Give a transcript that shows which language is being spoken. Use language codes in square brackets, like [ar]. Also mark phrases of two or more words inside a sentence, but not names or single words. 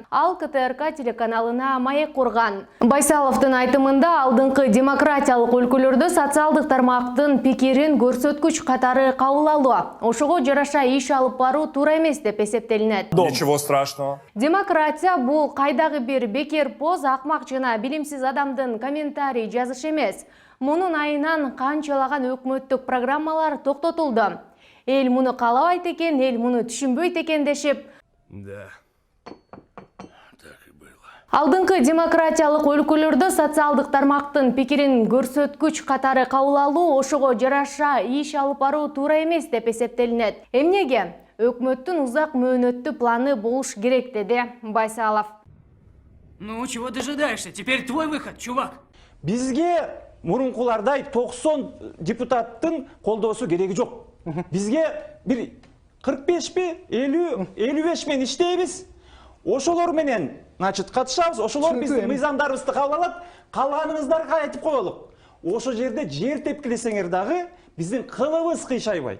[ky] Ал КТРК телеканалына маек курган. Байсаловдун айтымында алдыңкы демократиялык өлкөлөрдө социалдык тармактын пикирин көрсөткүч катары кабыл алуу, ошого жараша иш алып баруу туура эмес деп эсептелинет. [ru] Ничего страшного. [ky] Демократия бул кайдагы бир бекер поз, акмак жана билимсиз адамдын комментарий жазышы эмес. Мунун айынан канчалаган өкмөттүк программалар токтотулду. Эл муну каалабайт экен, эл муну түшүнбөйт экен дешип. [ru] Да. Так и было. [ky] Алдыңкы демократиялык өлкөлөрдө социалдык тармактын пикирин көрсөткүч катары кабыл алуу, ошого жараша иш алып баруу туура эмес деп эсептелинет. Эмнеге? Өкмөттүн узак мөөнөттүү планы болуш керек, деди Байсалов. [ru] Ну, чего дожидаешься? Теперь твой выход, чувак. [ky] Бизге мурункулардай 90 депутаттын колдоосу кереги жок. Бизге бир 45 50-55 мен иштейбиз. Ошолор менен, катышабыз. Ошолор биздин мыйзамдарыбызды кабыл алат. Калганыңыздарга айтып коелук. Ошо жерде жер тепкилесеңер дагы биздин кылыбыз кыйшайбайт.